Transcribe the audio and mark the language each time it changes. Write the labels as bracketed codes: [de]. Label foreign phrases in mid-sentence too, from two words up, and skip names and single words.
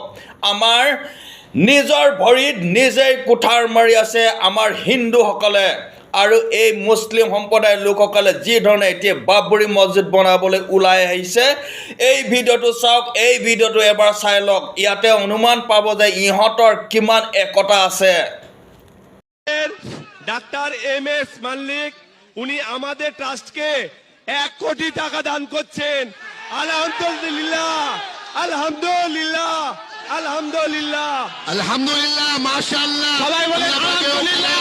[as] আমাৰ নিজৰ ভৰিত নিজেই কুঠাৰ মাৰি আছে আমাৰ হিন্দুসকলে। আৰু এই মুছলিম সম্প্ৰদায়ৰ লোকসকলে যি ধৰণে এতিয়া বাবৰি মছজিদ বনাবলৈ ওলাই আহিছে, এই ভিডিঅ'টো চাওক, এই ভিডিঅ'টো এবাৰ চাই লওক। ইয়াতে অনুমান পাব যে ইহঁতৰ কিমান একতা আছে। [bn] ডাক্তার MS মাল্লিক উনি আমাদের ট্রাস্টকে 1 কোটি টাকা দান করছেন। [ar] الحمد لله، الحمد لله، الحمد لله, الحمد لله، ما شاء الله. [bn] সবাই বলে আলহামদুলিল্লাহ।